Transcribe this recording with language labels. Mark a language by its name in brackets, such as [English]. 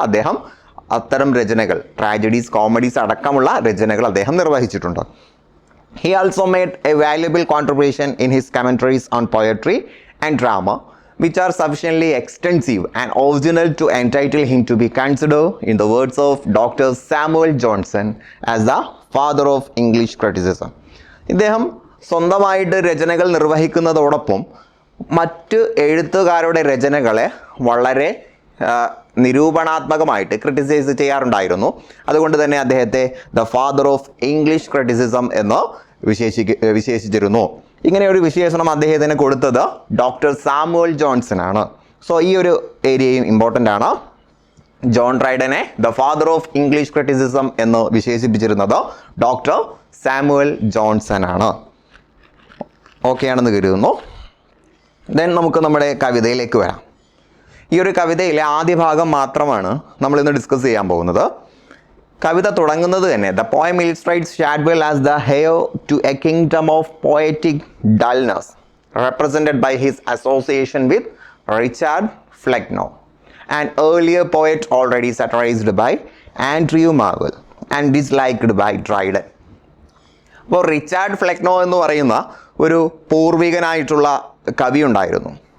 [Malayalam] അദ്ദേഹം അത്തരം രചനകൾ, ട്രാജഡീസ്, കോമഡീസ് അടക്കമുള്ള രചനകൾ അദ്ദേഹം നിർവഹിച്ചിട്ടുണ്ട്. [English] He also made a valuable contribution in his commentaries on poetry and drama, which are sufficiently extensive and original to entitle him to be considered, in the words of Dr. Samuel Johnson, as the father of English criticism. [Malayalam] ഇദ്ദേഹം സ്വന്തമായിട്ട് രചനകൾ നിർവഹിക്കുന്നതോടൊപ്പം മറ്റ് എഴുത്തുകാരുടെ രചനകളെ വളരെ നിരൂപണാത്മകമായിട്ട് criticise ചെയ്യാറുണ്ടായിരുന്നു. അതുകൊണ്ട് തന്നെ അദ്ദേഹത്തെ [English] the father of English criticism [Malayalam] എന്ന് വിശേഷിച്ചിരുന്നു. ഇങ്ങനെ ഒരു വിശേഷണം അദ്ദേഹത്തിന് കൊടുത്തത് ഡോക്ടർ സാമുവൽ ജോൺസൺ ആണ്. സോ ഈ ഒരു ഏരിയയും ഇമ്പോർട്ടൻ്റ് ആണ്. John ഡ്രൈഡനെ [English] the father of English criticism [Malayalam] എന്ന് വിശേഷിപ്പിച്ചിരുന്നത് ഡോക്ടർ സാമുവൽ ജോൺസൺ ആണ്. ഓക്കെ ആണെന്ന് കരുതുന്നു. ദെൻ നമുക്ക് നമ്മുടെ കവിതയിലേക്ക് വരാം. ഈ ഒരു കവിതയിലെ ആദ്യ ഭാഗം മാത്രമാണ് നമ്മളിന്ന് ഡിസ്കസ് ചെയ്യാൻ പോകുന്നത്. കവിത തുടങ്ങുന്നത് തന്നെ [English] The poem illustrates Shadwell as the heir to a kingdom of poetic dullness represented by his association with Richard Flecknoe, an earlier poet already satirized by Andrew Marvell and disliked by Dryden. [Malayalam] അപ്പോൾ Richard Flecknoe എന്ന് പറയുന്ന ഒരു പൂർവികനായിട്ടുള്ള കവി ഉണ്ടായിരുന്നു.